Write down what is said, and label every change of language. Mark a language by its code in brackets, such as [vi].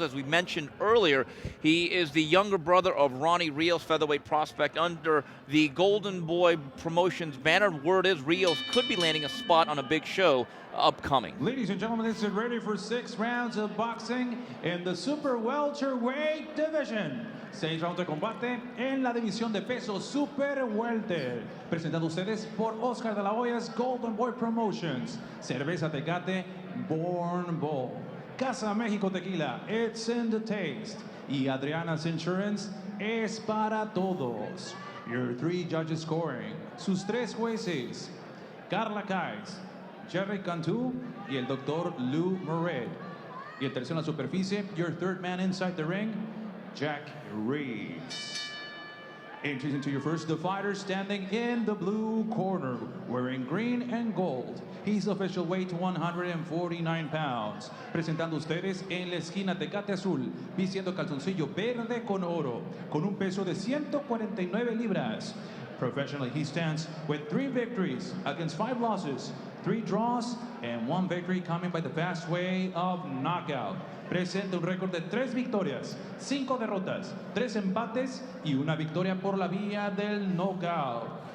[en] As we mentioned earlier, he is the younger brother of Ronnie Rios, featherweight prospect under the Golden Boy Promotions banner. Word is Rios could be landing a spot on a big show upcoming. Ladies and gentlemen, this is ready for 6 rounds of boxing in the super welterweight division. [es] 6 rounds de combate en la división de peso super welter. Presentado ustedes por Oscar de la Hoya's Golden Boy Promotions. Cerveza Tecate, Born Bold. [en] Casa México Tequila, it's in the taste. [es] Y Adriana's Insurance es para todos. [en] Your 3 judges scoring. [es] Sus 3 jueces. Carla Kais, Jerry Cantu y el Dr. Lou Moret. Y el tercero en la superficie, [en] your 3rd man inside the ring, [es] Jack Reeves. [en] Introducing to you first the fighter standing in the blue corner, wearing green and gold. He's official weight 149 pounds. [es] Presentando ustedes en la esquina Tecate Azul, vistiendo calzoncillo verde con oro, con un peso de 149 libras. [en] Professionally, he stands with 3 victories against 5 losses, 3 draws, and 1 victory coming by the fast way of knockout. [es] Presenta un récord de 3 victorias, 5 derrotas, 3 empates y una victoria por la vía del knockout.